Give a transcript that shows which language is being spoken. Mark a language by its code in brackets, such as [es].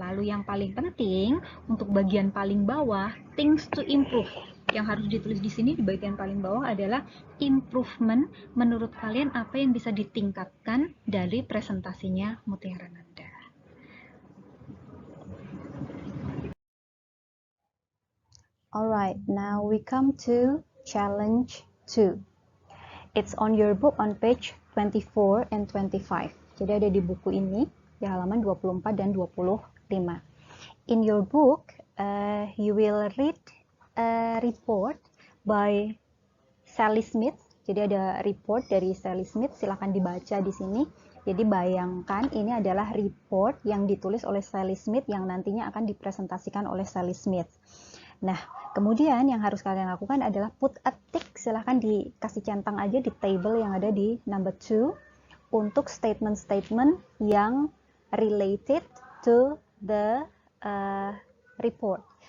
[id] Lalu yang paling penting untuk bagian paling bawah, [en] things to improve. [id] Yang harus ditulis di sini di bagian paling bawah adalah improvement. Menurut kalian apa yang bisa ditingkatkan dari presentasinya Mutiara Nanda? [en] Alright, now we come to challenge 2. It's on your book on page 24 and 25. [id] Jadi ada di buku ini di halaman 24 dan 25. [en] In your book, you will read a report by Sally Smith. [id] Jadi ada report dari Sally Smith, silahkan dibaca di sini. Jadi bayangkan ini adalah report yang ditulis oleh Sally Smith yang nantinya akan dipresentasikan oleh Sally Smith. Nah, kemudian yang harus kalian lakukan adalah [en] put a tick, [id] silahkan dikasih centang aja di table yang ada di number 2 untuk statement-statement yang [en] related to the report.